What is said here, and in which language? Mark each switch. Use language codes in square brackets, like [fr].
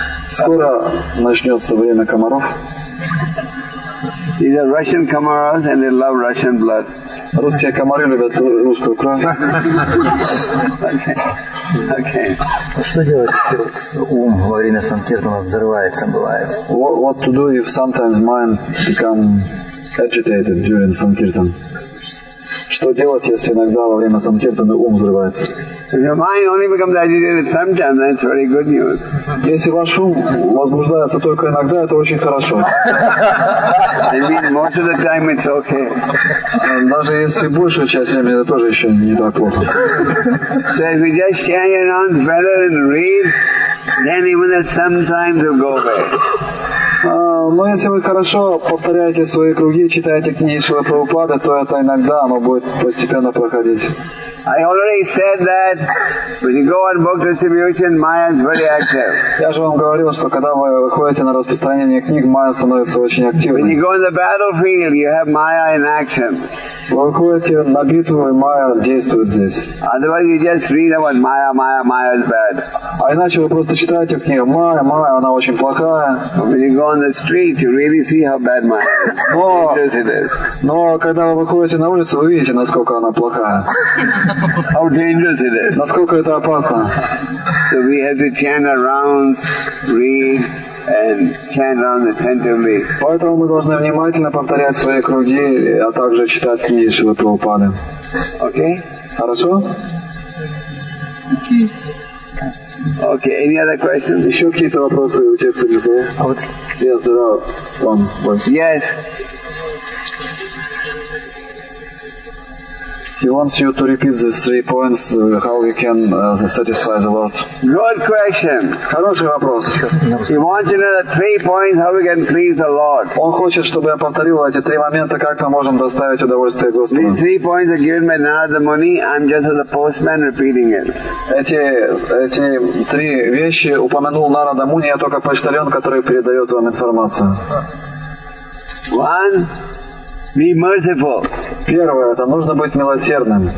[ru] Скоро начнется время комаров. [en] These are Russian Kumaras and they love Russian blood. [ru] Русские комары любят русскую кровь. [en] Okay. [ru] Что делать, если ум во время санкиртана взрывается, бывает? [en] What to do if sometimes mind become agitated during Санкиртан? [ru] Что делать, если иногда во время Санкиртана ум взрывается? [en] If your mind only becomes agitated sometimes, that's very good news. [ru] Если ваш ум возбуждается только иногда, это очень хорошо. [en] I mean, most of the time it's okay. [ru] Даже если большую часть времени, это тоже еще не так плохо. [en] So if you just chant your nouns better and read, then even that sometimes will go away. [ru] Но если вы хорошо повторяете свои круги, читаете книги Шрилы Прабхупады, то это иногда оно будет постепенно проходить. [en] I already said that when you go on book distribution, Maya is very active. [ru] Я же вам говорил, что когда вы выходите на распространение книг, Майя становится очень [en] When [ru] активной. [en] you go on the battlefield, you have Maya in action. [ru] Вы выходите на битву, и Майя действует здесь. [en] Otherwise, you just read about Maya is bad. [ru] А иначе вы просто читаете книгу Майя, она очень плохая. [en] When you go on the street, you really see how bad Maya is. How dangerous it is. [ru] Но когда вы выходите на улицу, вы видите, насколько она плохая. [en] How dangerous it is. [ru] Насколько это опасно. [en] So we have to chant our rounds, read, and chant rounds attentively. [ru] Поэтому мы должны внимательно повторять свои круги, а также читать книги Шрилы Прабхупады. [en] Okay? [ru] Хорошо? [en] Okay, any other questions? [ru] Еще какие-то вопросы у тех, кто не знает? [en] Yes, there are one. Yes. He wants you to repeat these 3 points, how we can satisfy the Lord. Good question. [ru] Хороший вопрос. [en] He wants to know the 3 points how we can please the Lord. [ru] Он хочет, чтобы я повторил эти 3 момента, как мы можем доставить удовольствие Господу. [en] These 3 points are given by Narada Muni. I'm just as a postman repeating it. [ru] Эти 3 вещи упомянул Нарада Муни, я только почтальон, который передает вам информацию. [en] 1. Be merciful. [ru] Первое, это нужно быть милосердным.